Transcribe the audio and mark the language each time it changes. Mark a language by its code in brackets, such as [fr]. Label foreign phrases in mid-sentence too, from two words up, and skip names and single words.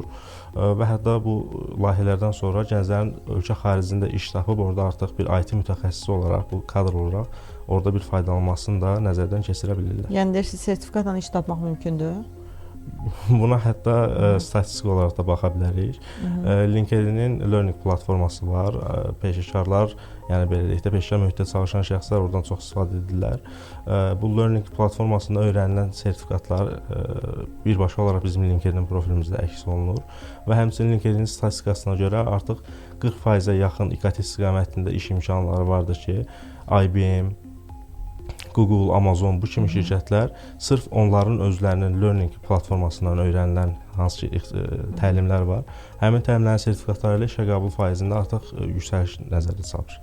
[az] Və hətta bu layihələrdən sonra gənclərin ölkə xaricində iş tapıb orada artıq bir IT mütəxəssisi olaraq, bu kadr olaraq orada bir faydalanmasını da nəzərdən keçirə bilirlər. Yəni deyirsiniz, sertifikatla iş tapmaq mümkündür? Buna hətta statistik olaraq da baxa bilərik. LinkedIn-in Learning platforması var. Peşəkarlar, yəni belə deyək də, peşəkar mühitdə çalışan şəxslər oradan çox istifadə edirlər. Bu Learning platformasında öyrənilən sertifikatlar birbaşa olaraq bizim LinkedIn profilimizdə əks olunur və həmçinin LinkedIn statistikasına görə artıq 40%-ə yaxın İKT istiqamətində iş imkanları vardır ki, IBM, Google, Amazon bu kimi şirkətlər sırf onların özlərinin Learning platformasından öyrənilən hansı ki təlimlər var, həmin təlimlərin sertifikatları ilə işə qəbul faizində artıq yüksəliş nəzərdə tutulur.